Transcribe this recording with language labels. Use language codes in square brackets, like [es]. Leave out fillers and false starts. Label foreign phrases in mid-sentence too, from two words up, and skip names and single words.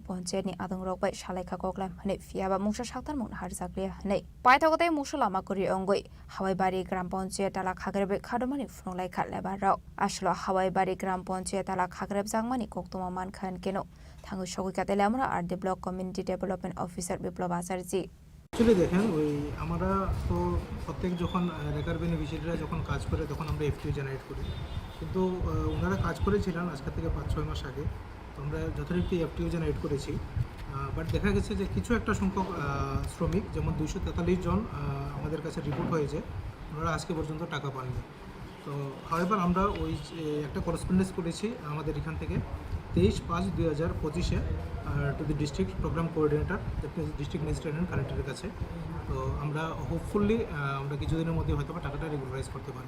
[brx] पंचायतनि आदं रकबाय सालायखा कोक्लाम हनै फियाबा मुंसा साक्तार मुन हारजाग्रिया हनै पाइथगतै मुसो लामाकुरि अंगै हावाइबारि ग्राम पंचायत ला खाग्रेबै खादमानि फुनंलाय खारलेबा रक आसलो हावाइबारि ग्राम पंचायत ला खाग्रेब जांमानि कोक्टमा मानखान केनो थांगु सगै कातेले हमरा [en] RD Block Community Development Officer [brx] विप्लव आचार्य [bn] অ্যাকচুয়ালি দেখেন ওই আমরা তো প্রত্যেক যখন রেকার বেনিফিশিয়ারিরা যখন কাজ করে তখন আমরা [en] FTO generate [bn] করি কিন্তু ওনারা কাজ করেছিলেন আজকে থেকে 5-6 মাস আগে তো আমরা যথারীতি [en] FTO generate [bn] করেছি বাট দেখা গেছে যে কিছু একটা সংখ্যক শ্রমিক যেমন 243 জন আমাদের কাছে রিপোর্ট হয়েছে ওনারা আজকে পর্যন্ত টাকা পাননি তো হাওয়েভার আমরা ওই একটা করেসপন্ডেন্স করেছি আমাদের এখান থেকে 23/5/2025 [en] to the District Programme Coordinator District Magistrate and Collector's [bn] কাছে তো আমরা হোপফুলি আমরা কিছুদিনের মধ্যে হয়তো টাকাটা রেগুলারাইজ করতে পারবো